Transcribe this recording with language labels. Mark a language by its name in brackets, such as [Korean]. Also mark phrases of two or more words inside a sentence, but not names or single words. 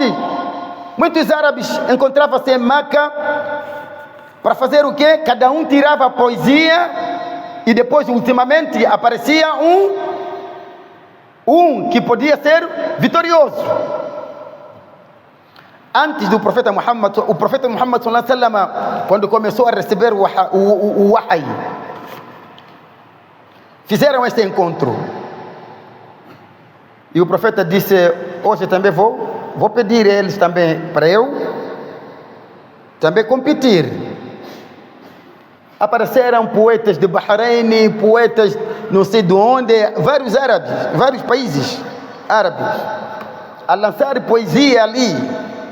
[Portuguese] Muitos árabes encontravam-se em Meca para fazer o quê? Cada um tirava a poesia, e depois, ultimamente, aparecia um que podia ser vitorioso. Antes do profeta Muhammad, o profeta Muhammad [Arabic] صلى الله عليه وسلم, [Portuguese] quando começou a receber o wahy, fizeram este encontro. E o profeta disse: hoje também vou pedir a eles também para eu também competir. Apareceram poetas de Bahrein, poetas não sei de onde, vários árabes, vários países árabes, a lançar poesia ali.